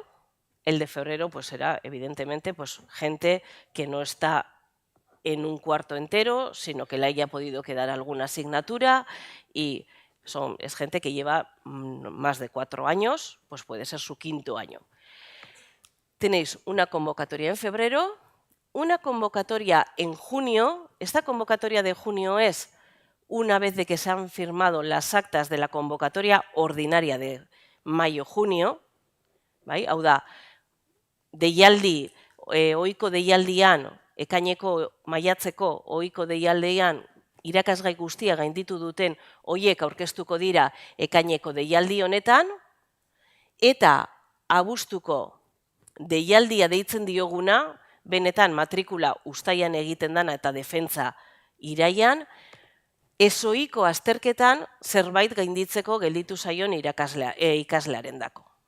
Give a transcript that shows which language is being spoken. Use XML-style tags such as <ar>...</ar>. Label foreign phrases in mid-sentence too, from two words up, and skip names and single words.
<es>El de febrero pues será evidentemente pues gente que no está en un cuarto entero, sino que le haya podido quedar alguna asignatura y es gente que lleva más de 4 años, pues puede ser su 5.º año. Tenéis una convocatoria en febrero, una convocatoria en junio. Esta convocatoria de junio es una vez de que se han firmado las actas de la convocatoria ordinaria de mayo-junio.</es> <eu>Bai? Hau da, deialdi, ohiko deialdian, ekaineko maiatzeko ohiko deialdian irakasgai guztia gainditu duten horiek aurkeztuko dira ekaineko deialdi honetan, eta abuztuko deialdia deitzen dioguna, benetan matrikula uztailan egiten dana eta defentsa iraian, ezohiko azterketan zerbait gainditzeko gelditu zaion ikaslearen dako.</eu>